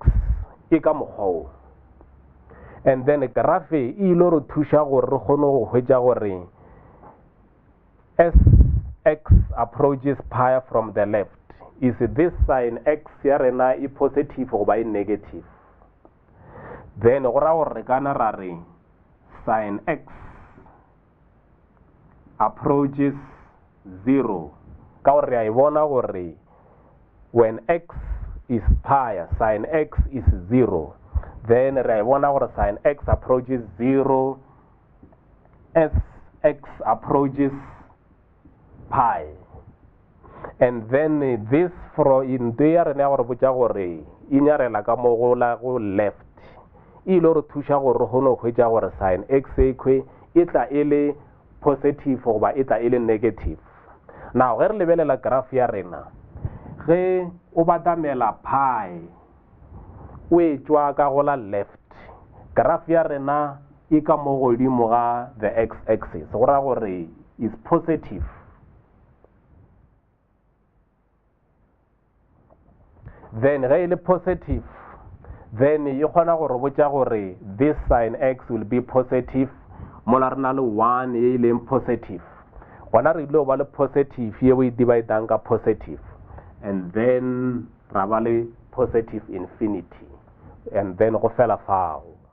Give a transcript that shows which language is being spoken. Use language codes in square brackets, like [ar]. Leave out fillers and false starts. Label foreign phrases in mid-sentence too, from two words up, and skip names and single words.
[nso] e ka mokgwa o, [en] and then graph [nso] e ile re thuša gore re kgone go hwetša gore [en] as x approaches pi from the left, is this sin x [nso] ya rena e positive goba e negative. Then go raya gore re kana ra re [en] sin x approaches 0 [nso] ka gore re a e bona gore [en] when x is pi, sin x is 0. Then [nso] re bona gore [en] sin x approaches 0 as x approaches pi. And then this from in there [nso] re ya gore botša gore e nyarela ka mo go left. E ile re thuša gore re kgone go hwetša gore sin x ekwe e tla e le positive goba e tla e le negative. Now ge re lebelela graph ya rena ge o batamela pi o e tšwa ka go la left, graph ya rena e ka mo godimo ga [en] the x axis [nso] go raya gore [en] is positive. [nso] Then ge e le positive, then e kgona gore botša gore [en] this sin x will be positive [nso] mola re na le 1 e leng positive. Gona re ile go ba le positive ye o e dividang ka positive, [en] and then [nso] ra ba le [en] positive infinity, and then [nso] go fela fao.